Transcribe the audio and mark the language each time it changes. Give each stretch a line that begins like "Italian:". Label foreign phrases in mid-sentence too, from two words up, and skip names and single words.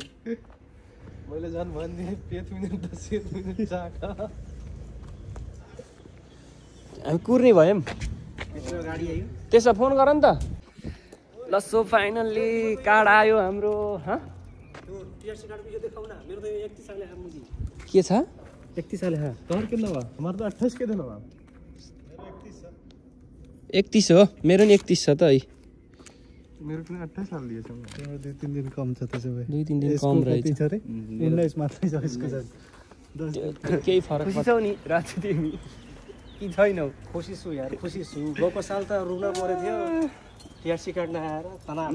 Nepali: मैले झन् भनिदिएँ 5 मिनट 10 मिनट जाका। हामी कुर्ने भयौँ। गाडी आयो त्यसो फोन गर नि त। ल
English: so finally
Nepali: कार्ड आयो हाम्रो। के छ 31 साल है।
Bhojpuri: तोहर कितना बा? हमारा तो 28 के दिन बा।
Nepali: 31 हो। मेरो नि 31 छ त है। मेरो पनि 28 साल दिएछ। तिम्रो 2-3 दिन कम छ त्यसो भए। 2-3 दिन कम रहेछ। 19 मात्रै छ यसको चाहिँ। केही फरक पर्छ नि राजु तिमी कि छैनौ? खुसी छु यार, खुसी छु। गएको साल त रुन परेको थियो टिआरसी कार्ड नआएर तनाव।